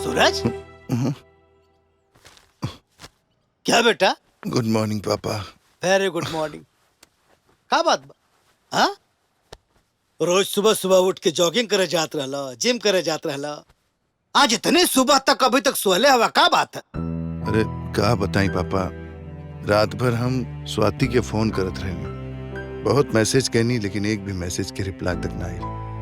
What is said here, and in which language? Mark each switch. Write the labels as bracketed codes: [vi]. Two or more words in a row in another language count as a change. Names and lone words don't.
[bho] सूरज क्या बेटा? [en] Good morning papa. Very good morning. [bho] का बात बा? हाँ? रोज सुबह सुबह उठ के जॉगिंग करे जात रहला, जिम करे जात रहला, आज इतने सुबह तक अभी तक सोले हवा, का बात है? अरे का बताई पापा, रात भर हम स्वाति के फोन करत रहे, बहुत मैसेज कहनी लेकिन एक भी मैसेज के रिप्लाई तक ना आई।